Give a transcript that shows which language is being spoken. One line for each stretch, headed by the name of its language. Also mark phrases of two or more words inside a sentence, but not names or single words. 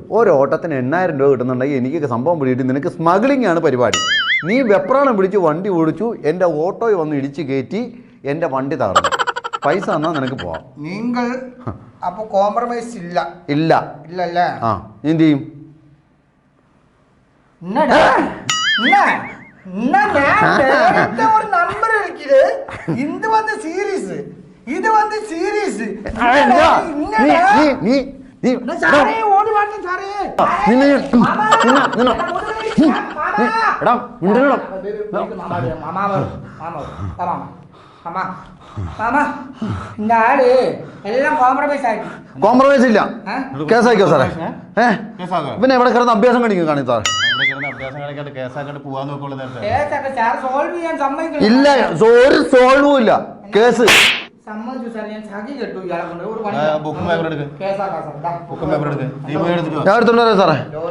Malayalam: ഒരു ഓട്ടത്തിന് 8,000 രൂപ കിട്ടുന്നുണ്ടെങ്കിൽ എനിക്ക് സംഭവം പിടിയിട്ട് നിനക്ക് സ്മഗ്ലിംഗ് ആണ് പരിപാടി. നീ വെപ്രാണം പിടിച്ച് വണ്ടി ഓടിച്ചു, എൻ്റെ ഓട്ടോയിൽ വന്ന് ഇടിച്ച് കയറ്റി എൻ്റെ വണ്ടി തകർന്നു. പൈസ തന്നാൽ നിനക്ക് പോവാം. നിങ്ങൾ അപ്പോൾ കോംപ്രമൈസ് ഇല്ല? ഇല്ല. ഇല്ലല്ലേ? ആ എന്ത് ചെയ്യും?
Tamil: ஒரு நம்பர் இருக்குது. இது வந்து சீரியஸ், இது வந்து சீரியஸ். சாரே ஓடி வாங்க சாரே. இந்த ஆளு
Malayalam: എല്ലാം കോംപ്രമൈസ് ആക്കി. കോംപ്രമൈസ് ഇല്ല, കേസായിക്കോ സാറേ. പിന്നെ എവിടെ കിടന്ന് അഭ്യാസം കാണിക്കും കാണി സാർ? ഇല്ല, ഒരു സോൾവും ഇല്ല. കേസ് ഞാൻ എടുത്തോണ്ട് വരാം സാറേ.